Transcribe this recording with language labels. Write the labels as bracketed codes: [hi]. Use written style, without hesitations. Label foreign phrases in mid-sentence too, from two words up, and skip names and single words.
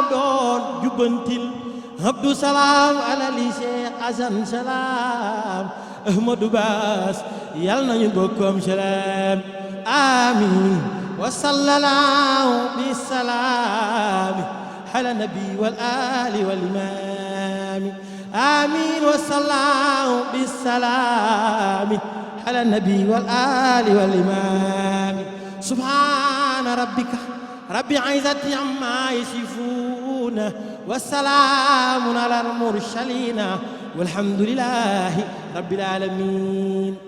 [wo] doon jubbantil Abdou Salam alali Cheikh Assane Salam Ahmadou Bass yal nañu [ar] bokkoom سلام آمين وصلى الله بالسلام على النبي والآل والإمام آمين وصلى الله بالسلام على النبي والآل والإمام سبحان ربك رب العزة عما يصفون وسلام على المرسلين والحمد لله رب العالمين